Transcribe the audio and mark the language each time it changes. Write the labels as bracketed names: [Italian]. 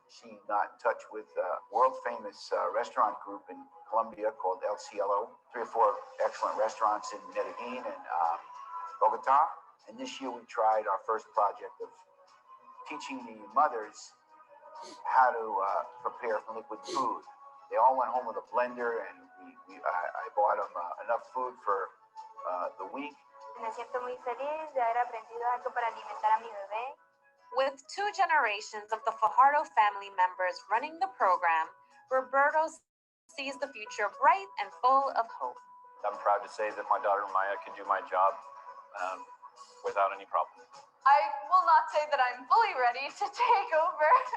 [English] She got in touch with a world famous restaurant group in Colombia called El Cielo, 3 or 4 excellent restaurants in Medellin and Bogota. And this year we tried our first project of teaching the mothers how to prepare from liquid food. They all went home with a blender, and I bought them enough food for the week. [Spanish] Me siento muy feliz de haber aprendido algo para alimentar a mi bebé. [English] With 2 generations of the Fajardo family members running the program, Roberto sees the future bright and full of hope. I'm proud to say that my daughter Maya can do my job without any problem. I will not say that I'm fully ready to take over.